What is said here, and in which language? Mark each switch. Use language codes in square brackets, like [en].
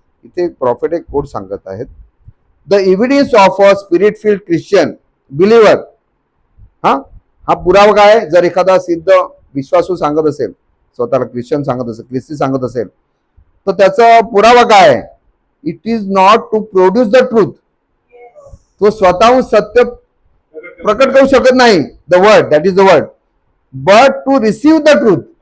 [mr] इथे प्रॉफिट एक कोड सांगत आहेत, [en] The evidence of a spirit filled Christian believer. [mr] हा पुरावा काय? जर एखादा सिद्ध विश्वासू सांगत असेल, स्वतःला ख्रिश्चन सांगत असेल, ख्रिस्ती सांगत असेल, तर त्याचा पुरावा काय आहे? [en] It is not to produce the truth. [mr] तो स्वतःहून सत्य प्रकट करू शकत नाही, [en] The word, that is the word, but to receive the truth.